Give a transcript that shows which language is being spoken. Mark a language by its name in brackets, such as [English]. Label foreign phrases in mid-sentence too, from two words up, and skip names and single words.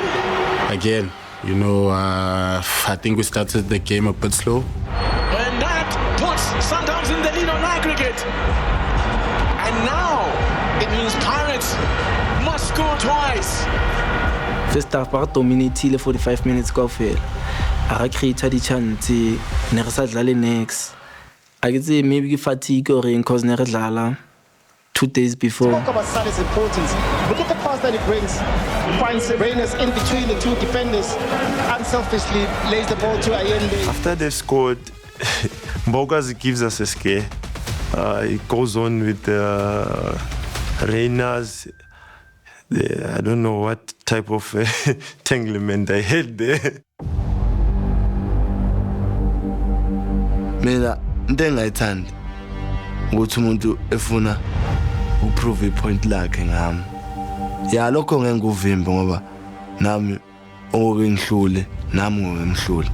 [English] Again, you know, I think we started the game a bit slow. And that puts Sundowns in the lead on aggregate. And now it means Pirates must score twice. First half [Southern Sotho] ba dominate 45 minutes kaofela. A create di chance ne re sa dlale next. [English] I get say maybe fatigue or cause [Southern Sotho] ne re dlala [English] 2 days before. Talk about Salah's importance. Look at the pass that he brings. Finds Reyners in between the two defenders. Unselfishly lays the ball to Allende. After they've scored, Bogas gives us a scare. It goes on with Reyners. I don't know what type of entanglement I had there. [Zulu] Mina into engayithandi ukuthi umuntu efuna uprove ipoint lakhe ngami. Ya lokho ngeke nguvimbe ngoba nami okungihlule nami ngomhlule.